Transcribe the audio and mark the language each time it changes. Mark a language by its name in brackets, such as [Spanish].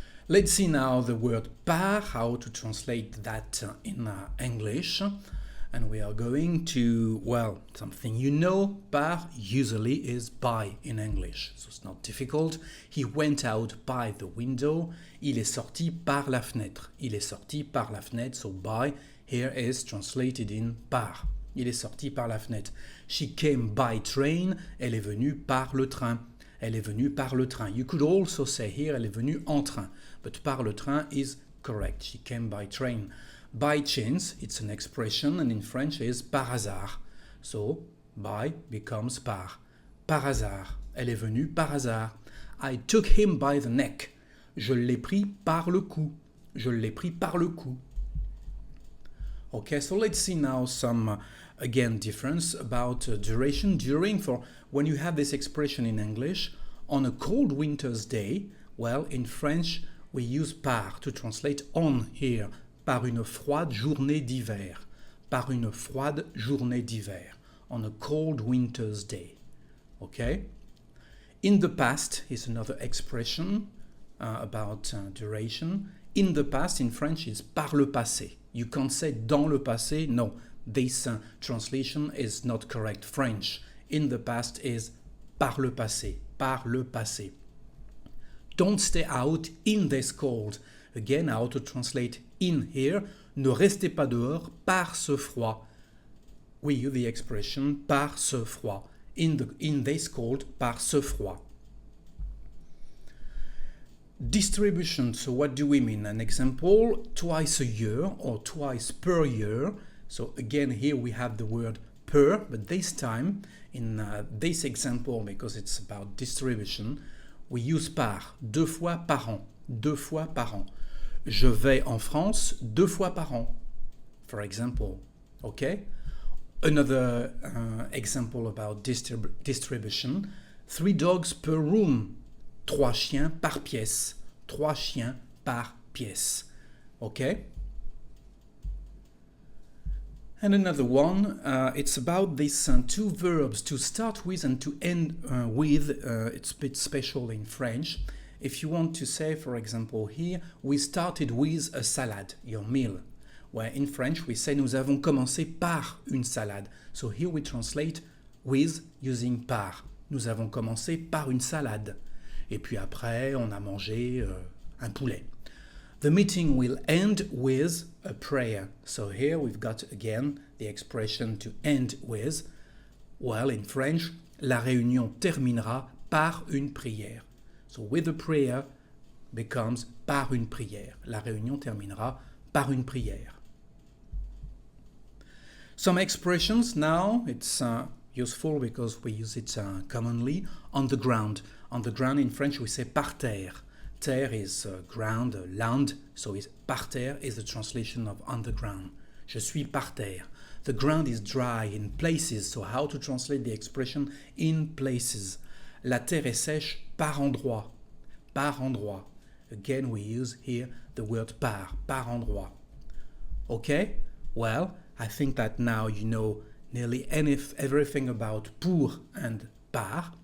[English] Let's see now the word par, how to translate that in English. And we are going to, well, something you know, par usually is by in English. So it's not difficult. He went out by the window. [French] Il est sorti par la fenêtre. Il est sorti par la fenêtre. [English] So by here is translated in par. [French] Il est sorti par la fenêtre. [English] She came by train. [French] Elle est venue par le train. Elle est venue par le train. [English] You could also say here, [French] elle est venue en train. [English] But par le train is correct. She came by train. By chance, it's an expression, and in French is [French] par hasard. [English] So, by becomes par. Par hasard. [French] Elle est venue par hasard. [English] I took him by the neck. [French] Je l'ai pris par le cou. Je l'ai pris par le cou. [English] Okay, so let's see now some, again, difference about duration. During, for when you have this expression in English, on a cold winter's day, well, in French, we use par to translate on here. [French] Par une froide journée d'hiver. Par une froide journée d'hiver. [English] On a cold winter's day. Okay? In the past is another expression about duration. In the past, in French, is [French] par le passé. [English] You can't say [French] dans le passé. [English] No, this translation is not correct. French, in the past is [French] par le passé. Par le passé. [English] Don't stay out in this cold. Again, how to translate in here. [French] Ne restez pas dehors par ce froid. We use the expression par ce froid. [English] In this cold, [French] par ce froid. [English] Distribution, so what do we mean? An example, twice a year or twice per year. So again, here we have the word per, but this time, in this example, because it's about distribution, we use par, [French] deux fois par an, [English] deux fois par an. [French] Je vais en France deux fois par an, [English] for example, okay? Another example about distribution, 3 dogs per room. [French] 3 chiens par pièce. 3 chiens par pièce. Okay? [English] And another one, it's about these 2 verbs to start with and to end with. It's a bit special in French. If you want to say, for example, here, we started with a salad, your meal. Where in French, we say, [French] nous avons commencé par une salade. [English] So here we translate with using par. [French] Nous avons commencé par une salade. Et puis après, on a mangé un poulet. [English] The meeting will end with a prayer. So here we've got again the expression to end with. Well, in French, [French] la réunion terminera par une prière. [English] So with a prayer becomes [French] par une prière. La réunion terminera par une prière. [English] Some expressions now, it's useful because we use it commonly. On the ground. On the ground in French we say [French] par terre. [English] Terre is ground, land, so par terre is the translation of on the ground. [French] Je suis par terre. [English] The ground is dry in places, so how to translate the expression in places? [French] La terre est sèche par endroit. Par endroit. [English] Again, we use here the word [French] par endroit. [English] Okay? Well, I think that now you know nearly everything about pour and par.